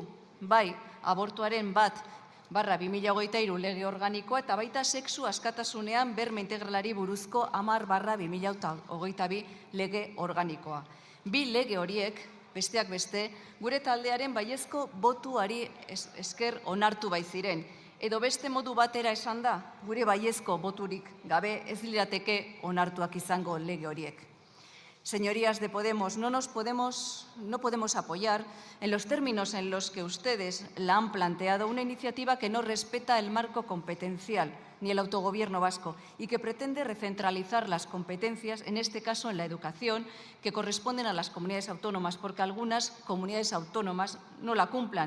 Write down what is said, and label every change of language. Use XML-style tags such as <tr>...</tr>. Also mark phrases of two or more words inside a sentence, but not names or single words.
<eu>Bai, abortuaren 1/2023 lege organikoa eta baita sexu askatasunean berme integralari buruzko 10/2022 lege organikoa. Bi lege horiek, besteak beste, gure taldearen baiezko botuari esker onartu baiziren. Edo beste modu batera esan da, gure baiezko boturik gabe ez lirateke onartuak izango lege horiek.</eu> <es>Señorías de Podemos, no podemos apoyar en los términos en los que ustedes la han planteado una iniciativa que no respeta el marco competencial ni el autogobierno vasco y que pretende recentralizar las competencias, en este caso en la educación, que corresponden a las comunidades autónomas, porque algunas comunidades autónomas no la cumplan.</es>